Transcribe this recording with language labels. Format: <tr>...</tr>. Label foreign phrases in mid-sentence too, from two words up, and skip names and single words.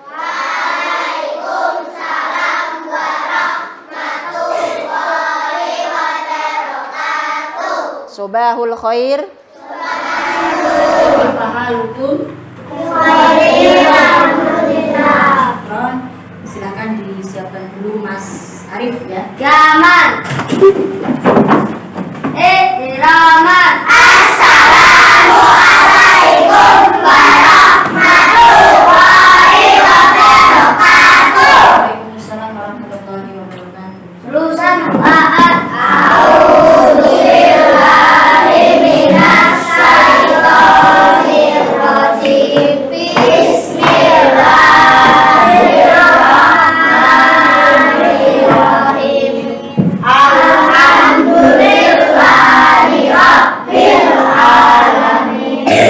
<ar>وعليكم السلام ورحمة الله وبركاته. صباح الخير.</ar> <id>Silakan disiapkan dulu Mas Arif ya. Jaman. Ikraman.</id> <ar>السلام عليكم ورحمة الله وبركاته. وعليكم السلام ورحمة الله وبركاته.</ar> <id>Lulusan Ma'at.</id> <ar>أعوذ بالله من الشيطان الرجيم. بسم الله الرحمن الرحيم. الحمد لله رب العالمين.</ar>